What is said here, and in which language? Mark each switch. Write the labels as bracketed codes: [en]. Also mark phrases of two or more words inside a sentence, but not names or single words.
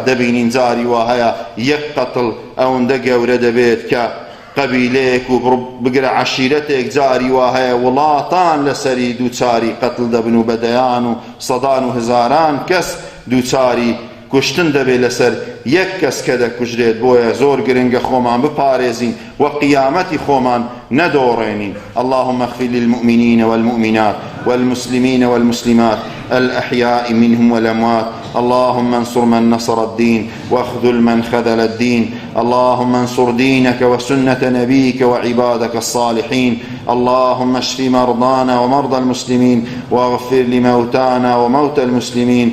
[ckb] دەبینین جاری وا هەیە یەک قەتڵ ئەوەندە گەورە دەبێت کە قەبیلەیەک و بگرە عەشیرەتێک جاری وا هەیە وڵاتان لەسەری دووچاری قەتڵ دەبن و بەدەیان و سەدان و هزاران کەس دووچاری کوشتن دەبێت لەسەر یەک کەس کە دەکوژرێت. بۆیە زۆر گرنگە خۆمان بپارێزین و قیامەتی خۆمان نەدۆڕێنین. [ar] اللهم اغفر للمؤمنين والمؤمنات والمسلمين والمسلمات الأحياء منهم والأموات. اللهم انصر من نصر الدين واخذل من خذل الدين. اللهم انصر دينك وسنة نبيك وعبادك الصالحين. اللهم اشف مرضانا ومرضى المسلمين واغفر لموتانا وموتى المسلمين.